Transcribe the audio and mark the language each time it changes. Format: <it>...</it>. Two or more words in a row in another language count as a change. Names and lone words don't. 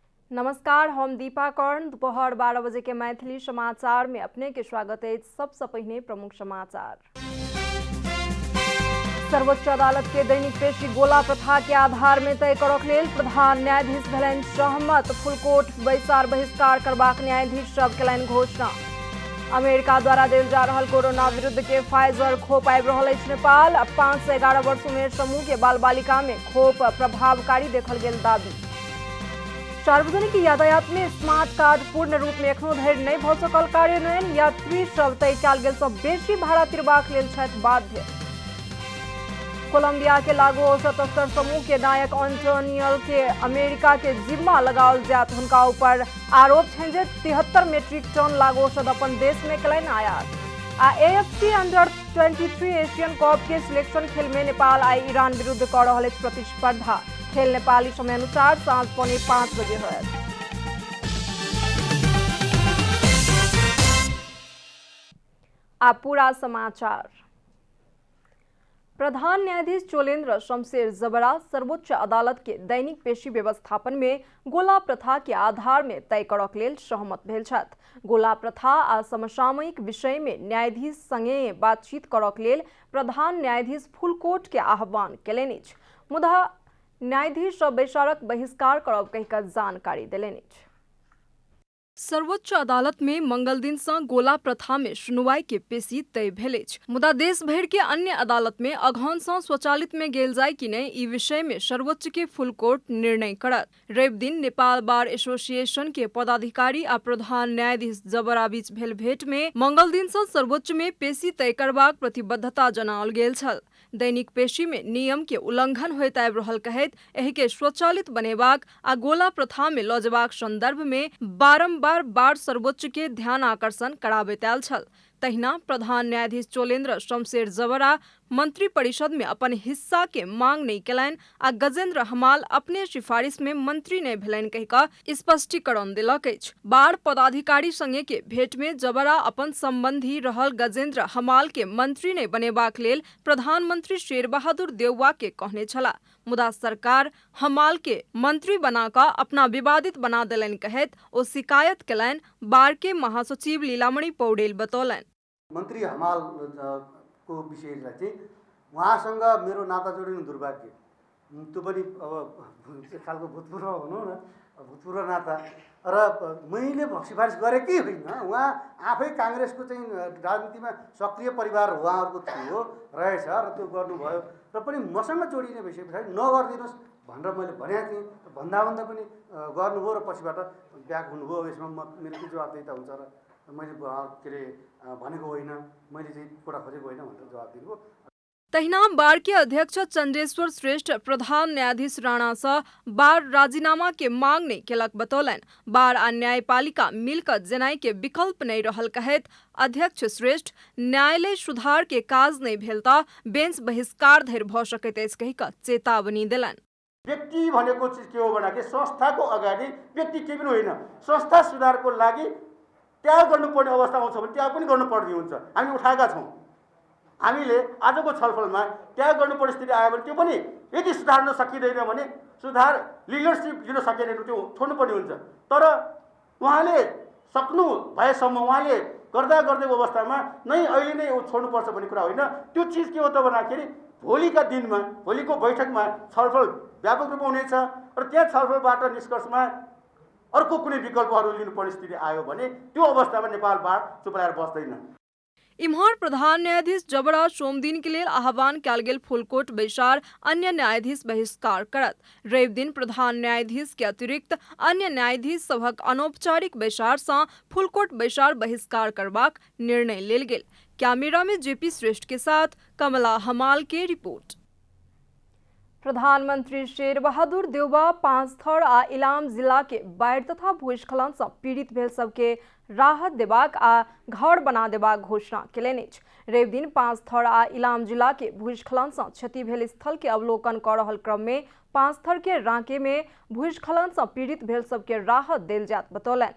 <mai>नमस्कार, हम दीपा कर्ण। दोपहर 12 बजे के मैथिली समाचार में अपने के स्वागत है। सबसे पहले प्रमुख समाचार। सर्वोच्च अदालत के दैनिक पेशी गोला प्रथा के आधार में तय करक लेल प्रधान न्यायाधीश भेलनि सहमत। फुलकोट बैसार बहिष्कार करबाक न्यायाधीश सब केलनि घोषणा। अमेरिका द्वारा देल जा रहल कोरोना विरुद्ध के फाइजर खोप आबि रहल अछि नेपाल। 5 से 11 वर्ष उमेर समूह के बाल बालिका में खोप प्रभावकारी देखल गेल दाबी। सार्वजनिक यातायात में स्मार्ट कार्ड पूर्ण रूप में एखनो धरि नहीं भ सकल कार्यान्वयन। यात्री सब तय कयल गेल सँ बेसी भाड़ा तिरबाक लेल छथि बाध्य। कोलंबिया के लागू औषध तस्कर समूह के नायक एंटोनियल के अमेरिका के जिम्मा लगाओल जात। हुनका ऊपर आरोप छनि जे 73 मेट्रिक टन लागू औषध अपन देश में कयलनि आयात। AFC अंडर-23 एशियन कप के सिलेक्शन खेल में नेपाल आई ईरान विरुद्ध कर रहल अछि प्रतिस्पर्धा। खेल नेपाली समय अनुसार साँझ 4:45 बजे होयत। आ पूरा समाचार। प्रधान न्यायाधीश चोलेन्द्र शमशेर जबरा सर्वोच्च अदालत के दैनिक पेशी व्यवस्थापन में गोला प्रथा के आधार में तय करक लेल सहमत भेल छथि। गोला प्रथा आ समसामयिक विषय में न्यायाधीश संगे बातचीत करक लेल प्रधान न्यायाधीश फुलकोट के आह्वान केलनि अछि। मुदा न्यायाधीश सब बैसारक बहिष्कार करब कहि कऽ जानकारी देलनि अछि। सर्वोच्च अदालत में मंगल दिन से गोला प्रथा में सुनवाई के पेशी तय भेल अछि। मुदा देश भर के अन्य अदालत में अगहन से स्वचालित में गेल जाय कि नहीं ई विषय में सर्वोच्च के फुलकोर्ट निर्णय करत। रवि दिन नेपाल बार एसोसिएशन के पदाधिकारी आ प्रधान न्यायाधीश जबरा बीच भेल भेंट में मंगल दिन से सर्वोच्च में पेशी तय करबाक प्रतिबद्धता जनाओल गेल छल। दैनिक पेशी में नियम के उल्लंघन होइत आबि रहल कहैत एहि के स्वचालित बनेबाक आ गोला प्रथा में लऽ जेबाक संदर्भ में बारंबार बार सर्वोच्च के ध्यान आकर्षण कराबैत आयल छल। तहिना प्रधान न्यायाधीश चोलेन्द्र शमशेर जबरा मंत्री परिषद में अपन हिस्सा के मांग नहीं केलनि आ गजेन्द्र हमाल अपने सिफारिश में मंत्री नहीं भेलनि कहि कऽ स्पष्टीकरण देलक अछि। बाढ़ पदाधिकारी संगे के भेंट में जबरा अपन संबंधी रहल गजेन्द्र हमाल के मंत्री नहीं बनेबाक लेल प्रधानमंत्री शेर बहादुर देउवा के कहने छला। मुदा सरकार हमाल के मंत्री बना कऽ अपना विवादित बना देलनि कहैत ओ शिकायत केलनि। बाढ़ के महासचिव लीलामणि पौडेल बतौलनि।</mai> <ne>मन्त्री हमाल को विषयलाई चाहिँ उहाँसँग मेरो नाता जोडिनु दुर्भाग्य। त्यो पनि अब एक खालको भूतपूर्व भनौँ न, भूतपूर्व नाता र मैले सिफारिस गरेकै होइन। उहाँ आफै काङ्ग्रेसको चाहिँ राजनीतिमा सक्रिय परिवार उहाँहरूको थियो रहेछ र त्यो गर्नुभयो र पनि मसँग जोडिने भइसके पछाडि नगरिदिनुहोस् भनेर मैले भनेको थिएँ। भन्दा पनि गर्नुभयो र पछिबाट ब्याक हुनुभयो। यसमा मेरो के जवाबदेहिता हुन्छ र मैले के अरे भनेको होइन, मैले चाहिँ कुरा खोजेको होइन भनेर जवाब दिनुभयो।</ne> <mai>तहिना बार के अध्यक्ष चंद्रेश्वर श्रेष्ठ प्रधान न्यायाधीश राणा से बार राजीनामा के मांग नहीं केलक बतौलनि। बार आ न्यायपालिका मिलकर जेनाई के विकल्प नहीं रहल कहैत अध्यक्ष श्रेष्ठ न्यायालय सुधार के काज नहीं भेल तऽ बेंच बहिष्कार धरि भ सकैत अछि कहि कऽ चेतावनी देलनि।</mai> <ne>व्यक्ति भनेको चिज के हो भने संस्थाको अगाडि व्यक्ति केही पनि होइन। संस्था सुधारको लागि त्याग गर्नुपर्ने अवस्था आउँछ भने त्याग पनि गर्नुपर्ने हुन्छ। हामी उठाएका छौँ। हामीले आजको छलफलमा त्याग गर्नुपर्ने स्थिति आयो भने त्यो पनि यदि सुधार्न सकिँदैन भने सुधार लिडरसिप लिन सकेन त्यो छोड्नुपर्ने हुन्छ। तर उहाँले सक्नु भएसम्म उहाँले गर्दा गर्दैको अवस्थामा नै अहिले नै छोड्नुपर्छ भन्ने कुरा होइन। त्यो चिज के हो त भन्दाखेरि भोलिका दिनमा भोलिको बैठकमा छलफल व्यापक रूपमा हुनेछ र त्यहाँ छलफलबाट निष्कर्षमा अर्को कुनै विकल्पहरू लिनुपर्ने स्थिति आयो भने त्यो अवस्थामा नेपाल बार चुप लागेर बस्दैन।</ne> <mai>इम्हर प्रधान न्यायाधीश जबरा सोमदिन के लिए आह्वान कयल गेल फुलकोट बैसार अन्य न्यायाधीश बहिष्कार करत। रवि दिन प्रधान न्यायाधीश के अतिरिक्त अन्य न्यायाधीश सभक अनौपचारिक बैसार से फुलकोट बैसार बहिष्कार करबाक निर्णय लेल गेल। कैमरा में जेपी श्रेष्ठ के साथ कमला हमाल के रिपोर्ट। प्रधानमंत्री शेर बहादुर देउवा पाँचथर आ इलाम जिला के बाढ़ तथा भूस्खलन से पीड़ित भेल सबके राहत देबाक आ घर बना देबाक घोषणा केलनि अछि। रवि दिन पाँचथर आ इलाम जिला के भूस्खलन से क्षति भेल स्थल के अवलोकन कर रहल क्रम में पाँचथर के रांके में भूस्खलन से पीड़ित भेल सबके राहत देल जात बतौलनि।</mai>